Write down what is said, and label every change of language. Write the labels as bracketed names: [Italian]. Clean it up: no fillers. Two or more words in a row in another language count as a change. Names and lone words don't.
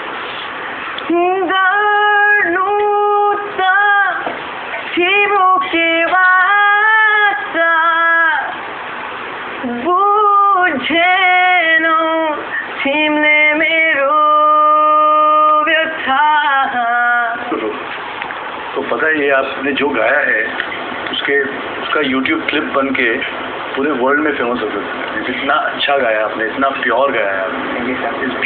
[Nepali] गर्नु त तिम्रो के वास्ता बुझेनौ तिमीले मेरो व्यथा। [Hindi] तो पता है ये आपने जो गाया है उसका YouTube क्लिप बन के पूरे वर्ल्ड में फेमस हो सकता है। इतना अच्छा गाया आपने, इतना प्योर गाया आपने।